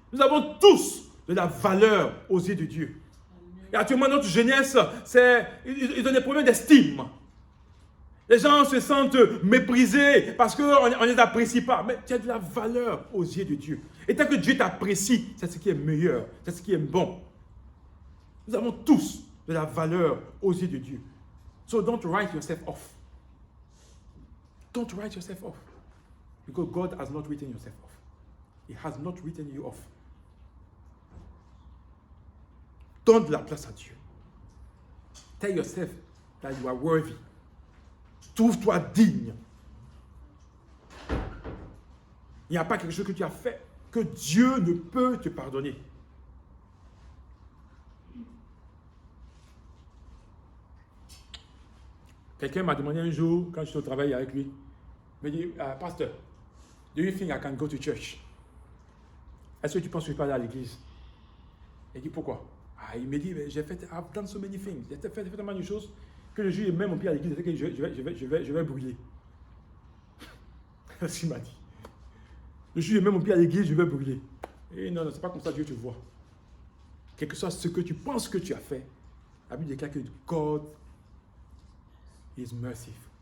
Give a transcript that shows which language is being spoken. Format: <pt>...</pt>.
<fr>Nous avons tous de la valeur aux yeux de Dieu. Et actuellement, notre jeunesse, ils ont des problèmes d'estime. Les gens se sentent méprisés parce qu'on ne les apprécie pas. Mais tu as de la valeur aux yeux de Dieu. Et tant que Dieu t'apprécie, c'est ce qui est meilleur, c'est ce qui est bon. Nous avons tous de la valeur aux yeux de Dieu.</fr> <en>So don't write yourself off. Don't write yourself off. Because God has not written yourself off. He has not written you off.</en> <fr>Donne de la place à Dieu.</fr> <en>Tell yourself that you are worthy.</en> <fr>Trouve-toi digne. Il n'y a pas quelque chose que tu as fait que Dieu ne peut te pardonner. Quelqu'un m'a demandé un jour, quand je suis au travail avec lui, il me dit, Pasteur,</fr> <en>do you think I can go to church?</en> <fr>Est-ce que tu penses que je peux aller à l'église? Il dit, pourquoi? Il me dit,</fr> <en>I've done so many things.</en> <fr>J'ai fait tellement de choses que le jour où il met mon pied à l'église, je vais brûler. C'est ce qu'il m'a dit. Le jour où il met mon pied à l'église, je vais brûler. Et non, c'est pas comme ça que Dieu te voit. Quel que soit ce que tu penses que tu as fait, la Bible déclare que</fr> <en>God is merciful.</en>